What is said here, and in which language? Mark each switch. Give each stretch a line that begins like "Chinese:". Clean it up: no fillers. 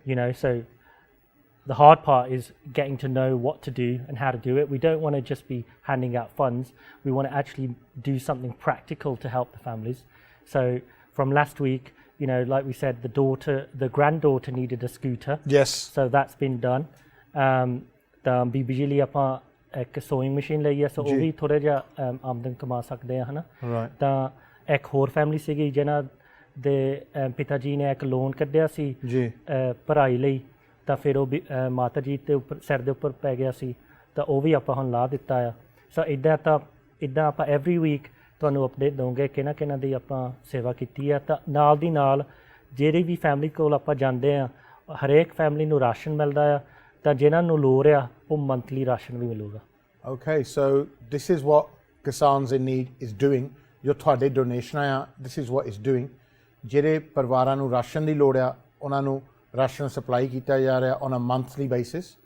English: You know, so the hard part is getting to know what to do and how to do it. We don't want to just be handing out funds. We want to actually do something practical to help the families. So from last week, you know, like we said, the granddaughter needed a scooter. Yes. So that's been done.
Punjabi: ਤਾਂ ਬੀਬੀ ਲਈ ਆਪਾਂ ਇੱਕ sowing machine ਲਈ ਆ ਸੋ ਉਹ ਵੀ ਥੋੜ੍ਹਾ ਜਿਹਾ ਆਮਦਨ ਕਮਾ ਸਕਦੇ ਆ ਹੈ ਨਾ ਤਾਂ ਇੱਕ ਹੋਰ ਫੈਮਿਲੀ ਸੀਗੀ ਜਿਨ੍ਹਾਂ ਦੇ ਪਿਤਾ ਜੀ ਨੇ ਇੱਕ ਲੋਨ ਕੱਢਿਆ ਸੀ ਪੜ੍ਹਾਈ ਲਈ ਤਾਂ ਫਿਰ ਉਹ ਮਾਤਾ ਜੀ ਦੇ ਉੱਪਰ ਸਿਰ ਦੇ ਉੱਪਰ ਪੈ ਗਿਆ ਸੀ ਤਾਂ ਉਹ ਵੀ ਆਪਾਂ ਹੁਣ ਲਾ ਦਿੱਤਾ ਆ ਸੋ ਇੱਦਾਂ ਆਪਾਂ ਐਵਰੀ ਵੀਕ ਤੁਹਾਨੂੰ ਅਪਡੇਟ ਦਵਾਂਗੇ ਕਿਹਨਾਂ ਦੀ ਆਪਾਂ ਸੇਵਾ ਕੀਤੀ ਆ ਤਾਂ ਨਾਲ ਦੀ ਨਾਲ ਜਿਹੜੀ ਵੀ ਫੈਮਿਲੀ ਕੋਲ ਆਪਾਂ ਜਾਂਦੇ ਆ ਹਰੇਕ ਫੈਮਿਲੀ ਨੂੰ ਰਾਸ਼ਨ ਮਿਲਦਾ ਆ ਤਾਂ ਜਿਨ੍ਹਾਂ ਨੂੰ ਲੋੜ ਆ ਉਹ ਮੰਥਲੀ ਰਾਸ਼ਨ ਵੀ ਮਿਲੂਗਾ।
English: Okay, so this is what Kisans in Need is doing.
Punjabi: ਜੋ ਤੁਹਾਡੇ ਡੋਨੇਸ਼ਨਾਂ ਆ
English: this is what it's doing.
Punjabi: ਜਿਹੜੇ ਪਰਿਵਾਰਾਂ ਨੂੰ ਰਾਸ਼ਨ ਦੀ ਲੋੜ ਆ ਉਹਨਾਂ ਨੂੰ ਰਾਸ਼ਨ ਸਪਲਾਈ ਕੀਤਾ ਜਾ ਰਿਹਾ
English: on a monthly basis.